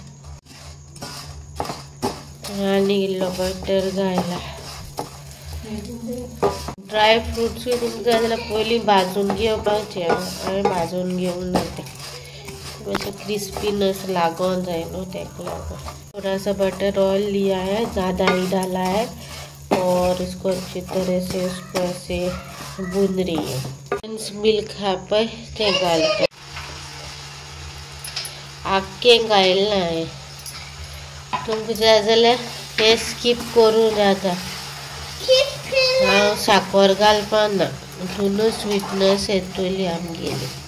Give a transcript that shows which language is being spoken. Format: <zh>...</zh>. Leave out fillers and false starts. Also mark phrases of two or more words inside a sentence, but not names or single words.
<kok>आनी इल्लो बटर घायला. ड्राय फ्रुट्सूय तुमकां जाय जाल्यार पयलीं भाजून घेवपाचें. हांवें भाजून घेवंक ना तें, मातशें क्रिस्पीनेस लागोन जाय न्हू, तेका लागोन.</kok> <hi>थोड़ा सा</hi> <en>butter oil</en> <hi>लिया है, ज़्यादा ही डाला है और इसको अच्छी तरह से उसको ऐसे भून रही है.</hi> <kok>मिल्क हा पळय तें घालता. आख्खें घायला हांवें. तुमकां जाय जाल्यार हें स्कीप करूं जाता. हांव साखर घालपा ना, हितून स्वीटनेस येतली आमगेली.</kok>